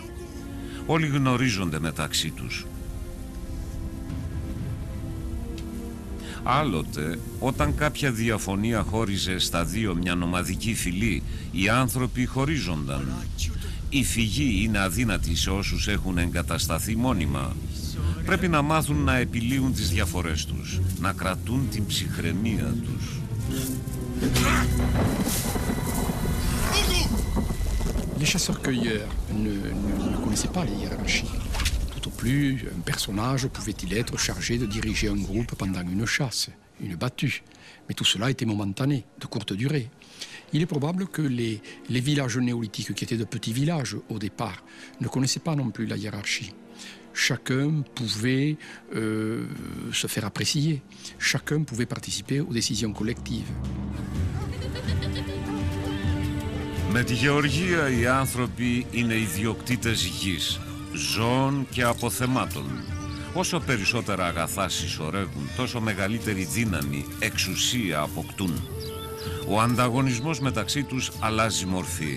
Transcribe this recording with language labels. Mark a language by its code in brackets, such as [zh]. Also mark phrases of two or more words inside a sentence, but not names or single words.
[el] Όλοι γνωρίζονται μεταξύ τους. Άλλοτε, όταν κάποια διαφωνία χώριζε στα δύο μια νομαδική φυλή, οι άνθρωποι χωρίζονταν. Η φυγή είναι αδύνατη σε όσους έχουν εγκατασταθεί μόνιμα. Πρέπει να μάθουν να επιλύουν τις διαφορές τους, να κρατούν την ψυχραιμία τους. [fr] Les chasseurs-cueilleurs ne connaissaient pas les hiérarchies. Tout au plus, un personnage pouvait-il être chargé de diriger un groupe pendant une chasse, une battue. Mais tout cela était momentané, de courte durée. Il est probable que les villages néolithiques, qui étaient de petits villages au départ, ne connaissaient pas non plus la hiérarchie. Chacun pouvait se faire apprécier. Chacun pouvait participer aux décisions collectives. [el] Με τη γεωργία οι άνθρωποι είναι ιδιοκτήτες γης, ζώων και αποθεμάτων. Όσο περισσότερα αγαθά συσσωρεύουν, τόσο μεγαλύτερη δύναμη, εξουσία αποκτούν. Ο ανταγωνισμός μεταξύ τους αλλάζει μορφή.